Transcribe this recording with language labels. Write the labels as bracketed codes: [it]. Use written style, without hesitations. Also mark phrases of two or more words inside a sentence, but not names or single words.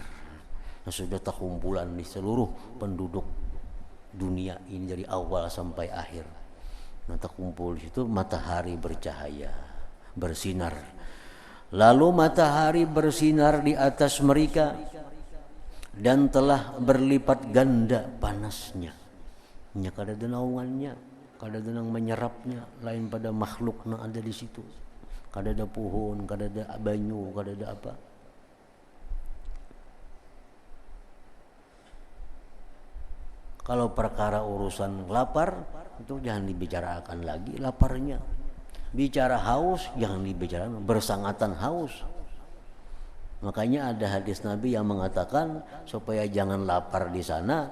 [id] Nah, sudah terkumpulan di seluruh penduduk dunia ini dari awal sampai akhir. Nah, terkumpul di situ, matahari bercahaya, bersinar. Lalu matahari bersinar di atas mereka dan telah berlipat ganda panasnya. [bjn] Nya kada ada naungannya, kada ada nang menyerapnya lain pada makhluk yang ada di situ. Kada ada pohon, kada ada banyu, kada ada apa. [id] Kalau perkara urusan lapar itu jangan dibicarakan lagi laparnya. Bicara haus jangan dibicarakan, bersangatan haus. Makanya ada hadis Nabi yang mengatakan supaya jangan lapar di sana.